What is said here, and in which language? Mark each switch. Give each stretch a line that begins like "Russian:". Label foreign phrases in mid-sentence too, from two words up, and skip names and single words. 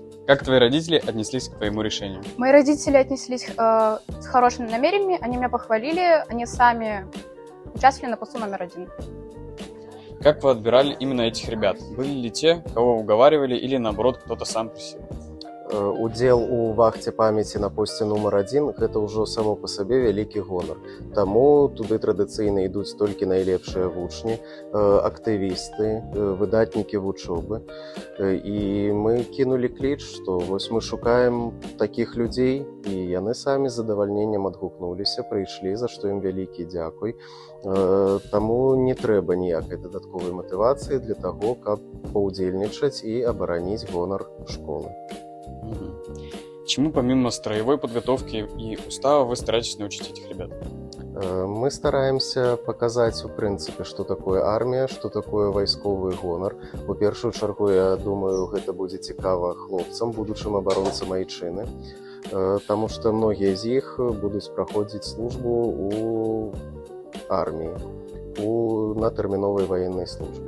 Russian: Как твои родители отнеслись к твоему решению? Мои родители отнеслись с хорошими намерениями, они меня похвалили, они сами участвовали на посту №1. Как вы отбирали именно этих ребят? Были ли те, кого уговаривали, или наоборот кто-то сам просил?
Belarusian: Удзел у вахце памяці на посце нумар 1 гэта ўжо само па сабе вялікі гонар. Таму туды традыцыйна ідуць толькі найлепшыя вучні, актывісты, выдатнікі вучобы. І мы кінулі кліч, што вось мы шукаем такіх людзей, і яны самі з задавальненнем адгукнуліся, прыйшлі, за што ім вялікі дзякуй. Таму не трэба ніякай дадатковай матывацыі для таго, каб паўдзельнічаць і абараніць гонар школы.
Russian: Чему помимо строевой подготовки и устава вы стараетесь научить этих ребят? Мы стараемся
Belarusian: показаць у прынцыпе, што такое армія, што такое вайсковы гонар. У першую чаргу, я думаю, гэта будзе цікава хлопцам, будучым абаронцам айчыны, таму што многія з іх будуць праходзіць службу у арміі, на тэрміновай ваеннай службе.